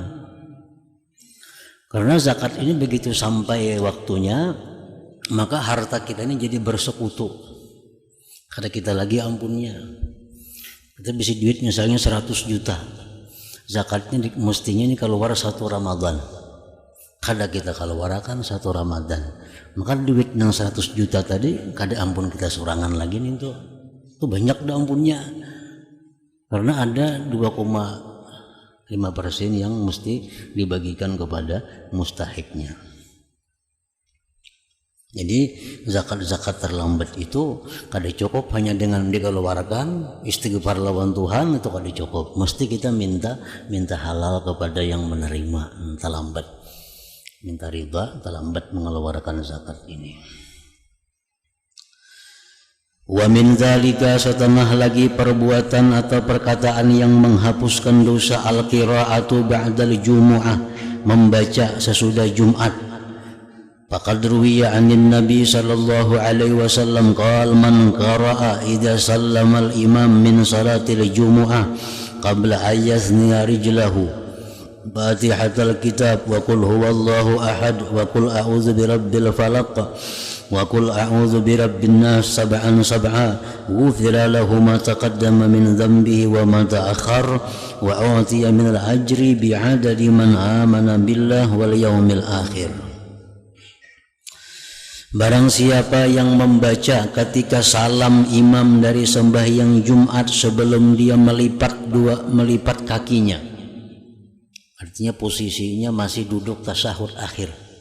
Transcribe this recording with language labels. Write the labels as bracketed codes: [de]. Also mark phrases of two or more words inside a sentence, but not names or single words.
[id] Karena zakat ini begitu sampai waktunya, maka harta kita ini jadi bersekutu. [bjn] Karena kita lagi ampunnya. Kita bisa duit misalnya 100 juta. [id] Zakatnya mestinya ini keluar 1 Ramadan. [bjn] Kada kita keluarkan 1 Ramadan. Maka duit yang 100 juta tadi kada ampun kita surangan lagi nih tuh. Itu banyak dah ampunnya. [id] Karena ada 2,5% yang mesti dibagikan kepada mustahiknya. Jadi zakat terlambat itu [bjn] kada cukup [id] hanya dengan dikeluarkan istighfar lawan Tuhan, itu [bjn] kada cukup. [id] Mesti kita minta halal kepada yang menerima terlambat, minta ridha terlambat mengeluarkan zakat ini. [ar] ومن ذلك, [id] setengah lagi perbuatan atau perkataan yang menghapuskan dosa, [ar] القراءة بعد الجمعة, [id] membaca sesudah Jumat. [ar] فقد روي عن النبي صلى الله عليه وسلم قال من قرأ إذا سلم الإمام من صلاة الجمعة قبل أن يثني رجله فاتحة الكتاب وقل هو الله أحد وقل أعوذ برب الفلق وقل أعوذ برب الناس سبعا سبعا غفر له ما تقدم من ذنبه وما تأخر وأوتي من الأجر بعدد من آمن بالله واليوم الآخر. [id] Barang siapa yang membaca ketika salam imam dari sembahyang Jumat sebelum dia melipat kakinya, artinya posisinya masih duduk tasyahud akhir.